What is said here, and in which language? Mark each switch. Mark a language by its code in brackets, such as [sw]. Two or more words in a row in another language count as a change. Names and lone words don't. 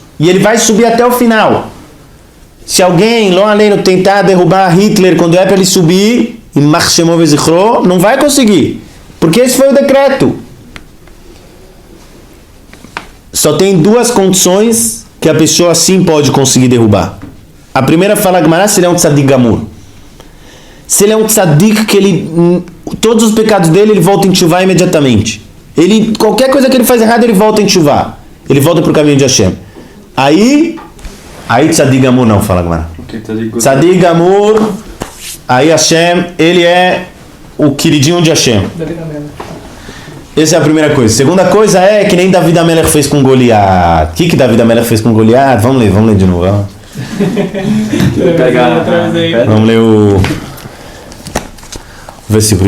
[pt] E ele vai subir até o final. Se alguém, lá além, tentar derrubar Hitler quando é para ele subir, não vai conseguir. Porque esse foi o decreto. Só tem duas condições que a pessoa sim pode conseguir derrubar. A primeira fala Gemara, se ele é um [he] צדיק גמור. [pt] Se ele é um tzadik que ele, todos os pecados dele, ele volta em tchuvá imediatamente. Qualquer coisa que ele faz errado, ele volta em tchuvá. Ele volta para o caminho de Hashem. Aí [he] צדיק גמור [pt] não, fala Gemara. [he] צדיק גמור, [pt] aí Hashem, ele é o queridinho de Hashem. Essa é a primeira coisa. Segunda coisa é que nem David Amelech fez com Goliat. O que David Amelech fez com Goliat? Vamos ler de novo. Vamos ler o versículo.